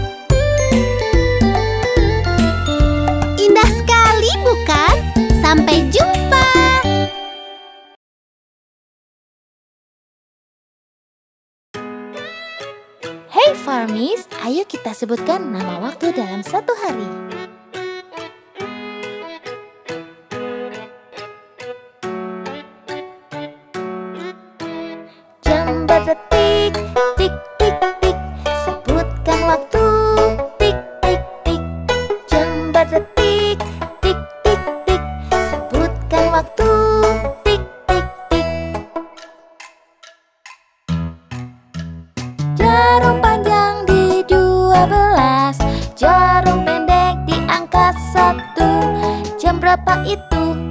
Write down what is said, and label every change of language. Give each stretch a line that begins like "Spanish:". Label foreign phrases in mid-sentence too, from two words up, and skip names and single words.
Indonesian: Indah sekali, bukan? Sampai jumpa. Hey Farmies, ayo kita sebutkan nama waktu dalam satu hari. Jam berdetik, tik tik tik. Sebutkan waktu, tik tik tik. Jam berdetik, tik tik tik. Sebutkan waktu, tik tik tik. Jarum panjang di 12, jarum pendek di angka 1. Jam berapa itu?